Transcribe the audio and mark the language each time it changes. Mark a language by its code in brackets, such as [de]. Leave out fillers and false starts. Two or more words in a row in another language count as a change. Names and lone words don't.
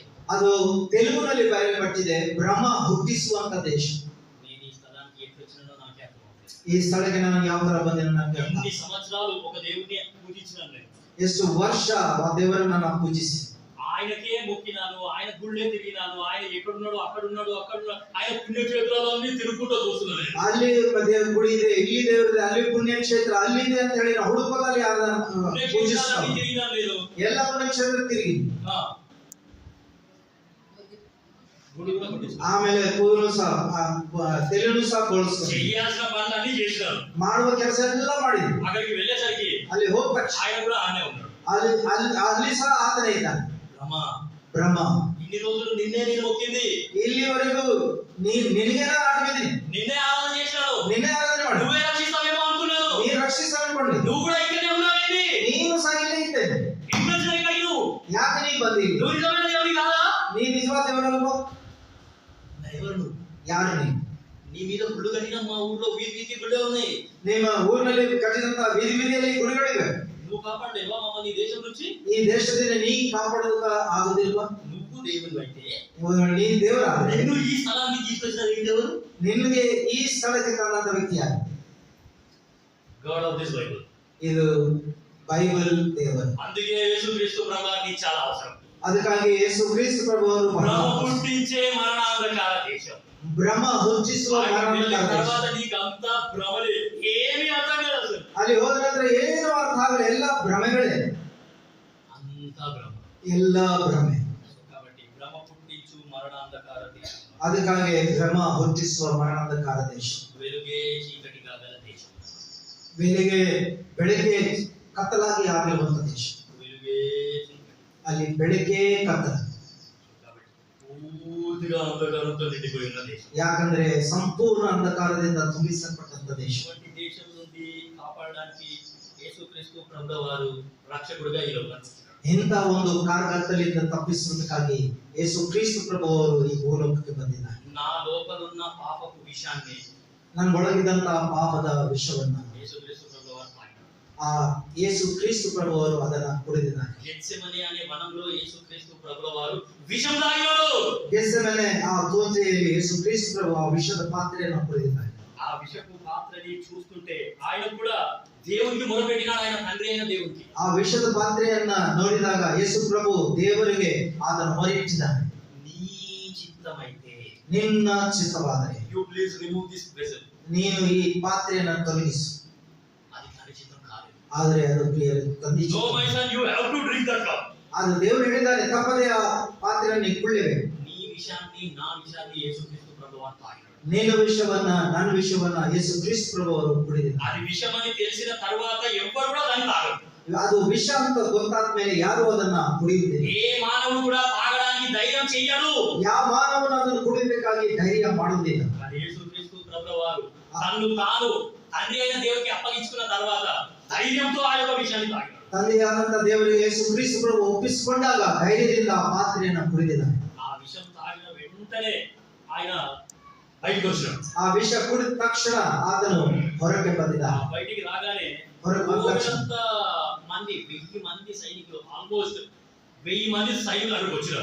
[kn] ಅದು ತೆಲುಗುನಲ್ಲಿ ಬರೆಯಲ್ಪಟ್ಟಿದೆ ಭ್ರಮ ಹುಟ್ಟಿಸುವಂತ ದೇಶ. [te] నేను ఈ స్థలానికి ఎప్పుడు వచ్చినానో నాకే అర్థం అవుతుంది. [kn] ಈ ಸ್ಥಳಕ್ಕೆ ನಾನು ಯಾವ ತರ ಬಂದೇನೋ ನನಗೆ ಅರ್ಥ. [te] ఎన్ని సంవత్సరాలు ఒక దేవుడిని పూజించినాను నేను, [kn] ಎಷ್ಟು ವರ್ಷ ಆ ದೇವರನ್ನ ನಾನು ಪೂಜಿಸಿ [te] ఆయనకే మొక్కినాను, ఆయన గుళ్ళే తిరిగినాను, ఆయన ఎక్కడున్నాడు అక్కడున్నాడు అక్కడున్నాడు, ఆయన పుణ్యక్షేత్రాలన్నీ తిరుగుకుంటూ చూస్తున్నాను నేను. [kn] ಅಲ್ಲಿ ದೇವ್ರ ಗುಡಿ ಇದೆ, ಇಲ್ಲಿ ದೇವರಿದೆ, ಅಲ್ಲಿ ಪುಣ್ಯಕ್ಷೇತ್ರ ಅಲ್ಲಿದೆ ಅಂತ ಹೇಳಿ ನಾವು ಹುಡುಕೋದಲ್ಲಿ [te] పుణ్యక్షేత్రాలన్నీ తిరిగినాను నేను. [kn] ಎಲ್ಲ ಪುಣ್ಯಕ್ಷೇತ್ರ ತಿರುಗಿ [te] గుడి కూడా కొట్టించాను. [kn] ಆಮೇಲೆ ಕೂದಲು ಸಹ ತೆಲುಗು ಸಹ ಬೋಳಿಸ್ತಾರೆ, [te] చేయాల్సిన పనులన్నీ చేసినాను. [kn] ಮಾಡುವ ಕೆಲಸ ಎಲ್ಲ ಮಾಡಿದ್ರು. [te] అక్కడికి వెళ్ళేసరికి [kn] ಅಲ್ಲಿ ಹೋದ ತಕ್ಷಣ [te] ఆయన కూడా ఆనే ఉన్నాడు. [kn] ಅಲ್ಲಿ ಸಹ ಆತನೇ ಇದ್ದಾನೆ. ಬ್ರಹ್ಮ [te] ఇన్ని రోజులు నిన్నే నేను మొక్కింది, [kn] ಇಲ್ಲಿವರೆಗೂ ನಿನಗೇನ ಆಡ್ಬಿದ್ದೀನಿ, [te] నిన్నే ఆరాధన చేశాను, [kn] ನಿನ್ನೆ ಆರಾಧನೆ ಮಾಡಿ [te] నువ్వే రక్షిస్తావేమో అనుకున్నాను, [kn] ನೀನು ರಕ್ಷಿಸಲ್ಪಡ್ಲಿ, [te] నువ్వు కూడా ఇక్కడే ఉన్నావేంటి, [kn] ನೀನು ಸಹ ಇಲ್ಲೇ ಇದ್ದೆ, [te] ఇంట్లో ఇక్కడికి నువ్వు [kn] ಯಾಕೆ ನೀ ಬಂದಿ, [te] నువ్వు నిజమైన దేవుని కాదా, [kn] ನೀ ನಿಜವಾದ ದೇವರಲ್ವೋ, [te] ఎవరు నువ్వు, [kn] ಯಾರು ನೀನು, [te] నీ మీద గుళ్ళు కట్టిన మా ఊర్లో వీధి వీధి గుళ్ళే ఉన్నాయి, [kn] ನಿಮ್ಮ ಊರಿನಲ್ಲಿ ಕಟ್ಟಿದಂತ ಬೀದಿ ಬೀದಿಯಲ್ಲಿ ಗುಡಿಗಳಿವೆ, [te] నువ్వు కాపాడేవా మమ్మల్ని ఈ దేశం నుంచి, [kn] ಈ ದೇಶದಿಂದ ನೀ ಕಾಪಾಡೋದಕ್ಕ ಆಗುದಿಲ್ವಾ, [te] నువ్వు దేవుడు అయితే [kn] ನೀ ದೇವರ, [te] నిన్ను ఈ స్థలానికి తీసుకొచ్చిన వ్యక్తి ఎవరు, [kn] ನಿನ್ಗೆ ಈ ಸ್ಥಳಕ್ಕೆ ತಂದಂತ ವ್ಯಕ್ತಿ ಯಾರು, [en] God of this Bible. [kn] ಇದು ಬೈಬಲ್ ದೇವರು. [te] అందుకే యేసుక్రీస్తు ప్రభువారికి చాలా అవసరం. [kn] ಅದಕ್ಕಾಗಿ ಯೇಸು ಕ್ರಿಸ್ತ ಪ್ರಭು ಅವರು [te] భ్రమ పుట్టించే మరణాంధకార దేశం, [kn] ಭ್ರಮ ಹುಟ್ಟಿಸುವ ಮರಣಾಂಧಕಾರ ದೇಶ. [te] తర్వాత నీకు అంతా భ్రమలే, ఏమీ అర్థం కాదు అసలు, [kn] ಅಲ್ಲಿ ಹೋದ ನಂತರ ಏನು ಅರ್ಥ ಆಗಲ್ಲ, ಎಲ್ಲ ಭ್ರಮೆಗಳೇ, [te] అంతా భ్రమ. [kn] ಎಲ್ಲ ಭ್ರಮೆ. [te] కాబట్టి భ్రమ పుట్టించు మరణాంధకార దేశం, [kn] ಅದಕ್ಕಾಗಿ ಭ್ರಮ ಹುಟ್ಟಿಸುವ ಮರಣಾಂಧಕಾರ ದೇಶ, [te] వెలుగే చీకటి కాగల దేశం, [kn] ಬೆಳಗ್ಗೆ ಕತ್ತಲಾಗಿ ಆಗಿರುವಂತ ದೇಶ, [te] వెలుగే చీకటి, [kn] ಅಲ್ಲಿ ಬೆಳಗ್ಗೆ ಕತ್ತಲ, [te] కాబట్టి పూర్తిగా అంధకారంతో నిండిపోయి ఉన్న దేశం. [kn] ಯಾಕಂದ್ರೆ ಸಂಪೂರ್ಣ ಅಂಧಕಾರದಿಂದ ತುಂಬಿಸಲ್ಪಟ್ಟಂತ ದೇಶ. [te] ఇటువంటి దేశం నుండి కాపాడడానికి యేసుక్రీస్తు ప్రభువు వారు రక్షకుడిగా ఈ లోకానికి వచ్చారు. [kn] ಇಂಥ ಒಂದು ಕಾರ್ಗತ್ತಲಿಂದ ತಪ್ಪಿಸುವುದಕ್ಕಾಗಿ ಯೇಸು ಕ್ರಿಸ್ತ ಪ್ರಭು ಅವರು ಈ ಭೂಲೋಕಕ್ಕೆ ಬಂದಿದ್ದಾರೆ. [te] నా లోపలున్న పాపపు విషయాన్ని [kn] ನನ್ನ ಒಳಗಿದಂತಹ ಪಾಪದ ವಿಷವನ್ನ [te] యేసుక్రీస్తు ప్రభువు వారు తాగారు. [kn] ಆ ಯೇಸು ಕ್ರಿಸ್ತ ಪ್ರಭು ಅವರು ಅದನ್ನ ಕುಡಿದಿದ್ದಾರೆ. [te] గెత్సెమనే అనే వనంలో యేసుక్రీస్తు ప్రభువు వారు విషం తాగారు. [kn] ಗೆತ್ಸೆಮನೆ ಆ ತೋಟೆಯಲ್ಲಿ ಯೇಸು ಕ್ರಿಸ್ತ ಪ್ರಭು ಆ ವಿಷದ ಪಾತ್ರೆಯನ್ನು ಕುಡಿದಿದ್ದಾರೆ. [te] ఆ విషపు పాత్రని చూస్తుంటే ఆయన కూడా దేవునికి మొరపెట్టినాడు, ఆయన తండ్రి అయిన దేవునికి. [kn] ಆ ವಿಷದ ಪಾತ್ರೆಯನ್ನ ನೋಡಿದಾಗ ಯೇಸು ಪ್ರಭು ದೇವರಿಗೆ ಆತನ ಮೊರೆಯಿಟ್ಟಿದ್ದಾನೆ. [te] నీ చిత్తమైతే, [kn] ನಿನ್ನ ಚಿತ್ತವಾದರೆ [en] you please remove this vessel, [kn] ನೀನು ಈ ಪಾತ್ರೆಯನ್ನು ತೊಲಗಿಸು. [te] అది తన చిత్తం కాదు. [kn] ಆದರೆ ಅದು ತಂದಿ [en] No my son, you have to drink that cup. [kn] ಅದು ದೇವರು ಹೇಳಿದ್ದಾನೆ, ತಪ್ಪದೆ ಆ ಪಾತ್ರೆಯನ್ನು ಕುಡಿಯಬೇಕು. [te] నీ విషయాన్ని నా విషయాన్ని యేసుక్రీస్తు ప్రభువు వారు తాగారు. [kn] ನಿನ್ನ ವಿಷಯವನ್ನ ನನ್ನ ವಿಷಯವನ್ನ ಯೇಸು ಕ್ರಿಸ್ತ ಪ್ರಭು ಅವರು ಕುಡಿದಿದ್ದಾರೆ. [te] అది విషమని తెలిసిన తర్వాత ఎవ్వరు కూడా దాన్ని తాగరు. [kn] ಅದು ವಿಷ ಅಂತ ಗೊತ್ತಾದ ಮೇಲೆ ಯಾರು ಅದನ್ನ ಕುಡಿಯುವುದಿಲ್ಲ. [te] ఏ మానవుడు కూడా తాగడానికి ధైర్యం చెయ్యడు. [kn] ಯಾವ ಮಾನವನು ಅದನ್ನು ಕುಡಿಯಬೇಕಾಗಿ ಧೈರ್ಯ ಮಾಡುವುದಿಲ್ಲ. [te] కానీ యేసుక్రీస్తు ప్రభువు వారు తన్ను తాను తండ్రి అయిన దేవునికి అప్పగించుకున్న తర్వాత ధైర్యంతో ఆ యొక్క విషయాన్ని తాగారు. [kn] ತಂದೆಯಾದಂತ ದೇವರಿಗೆ ಯೇಸು ಕ್ರಿಸ್ತ ಪ್ರಭು ಒಪ್ಪಿಸಿಕೊಂಡಾಗ ಧೈರ್ಯದಿಂದ ಆ ಪಾತ್ರೆಯನ್ನು ಕುಡಿದಿದ್ದಾನೆ. [te] ఆ విషం తాగిన వెంటనే ఆయన బయటికి వచ్చాడు. [kn] ಆ ವಿಷ ಕುಡಿದ ತಕ್ಷಣ ಆತನು ಹೊರಗೆ ಬಂದಿದ್ದಾನೆ. [te] బయటికి రాగానే [kn] ಹೊರಗೆ ಬಂದ ತಕ್ಷಣ [te] మంది 1000 మంది సైనికులు, ఆల్మోస్ట్ 1000 మంది సైనికులు అక్కడికి వచ్చారు.